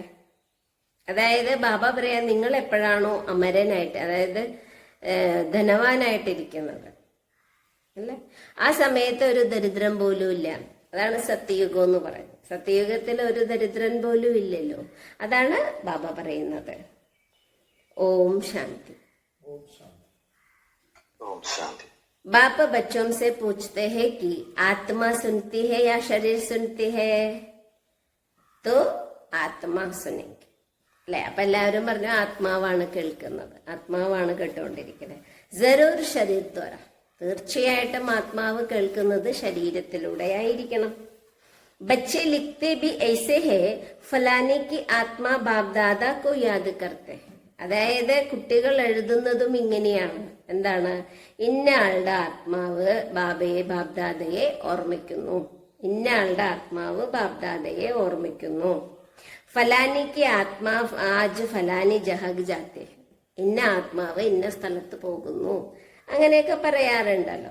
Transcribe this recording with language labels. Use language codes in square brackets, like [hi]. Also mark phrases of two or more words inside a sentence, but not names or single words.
[ml] അതായത് ബാബ പറയാ, നിങ്ങൾ എപ്പോഴാണോ അമരനായിട്ട്, അതായത് ധനവാനായിട്ടിരിക്കുന്നത് അല്ലെ, ആ സമയത്ത് ഒരു ദരിദ്രൻ പോലും ഇല്ല. അതാണ് സത്യയുഗം എന്ന് പറയുന്നത്. സത്യയുഗത്തിൽ ഒരു ദരിദ്രൻ പോലും ഇല്ലല്ലോ. അതാണ് ബാബ പറയുന്നത്. ഓം ശാന്തി. [hi] ओम शांति। बाप बच्चों से पूछते हैं कि आत्मा सुनती है या शरीर सुनती है? तो आत्मा सुनेंगे അല്ലെ. [ml] അപ്പൊ എല്ലാവരും പറഞ്ഞു, ആത്മാവാണ് കേൾക്കുന്നത്, ആത്മാവാണ് കേട്ടുകൊണ്ടിരിക്കുന്നത്. [hi] ज़रूर शरीर द्वारा, [ml] തീർച്ചയായിട്ടും ആത്മാവ് കേൾക്കുന്നത് ശരീരത്തിലൂടെ ആയിരിക്കണം. [hi] ബच्चे लिखते भी ऐसे है फलाने की आत्मा बाप दादा को याद करते. [ml] അതായത് കുട്ടികൾ എഴുതുന്നതും ഇങ്ങനെയാണ്. എന്താണ്? ഇന്ന ആളുടെ ആത്മാവ് ബാബയെ ബാബ്ദാദയെ ഓർമ്മിക്കുന്നു, ഇന്ന ആളുടെ ആത്മാവ് ബാബ്ദാദയെ ഓർമ്മിക്കുന്നു. [hi] फलाने की आत्मा आज फलानी जगह जाते, [ml] ഇന്ന ആത്മാവ് ഇന്ന സ്ഥലത്ത് പോകുന്നു, അങ്ങനെയൊക്കെ പറയാറുണ്ടല്ലോ.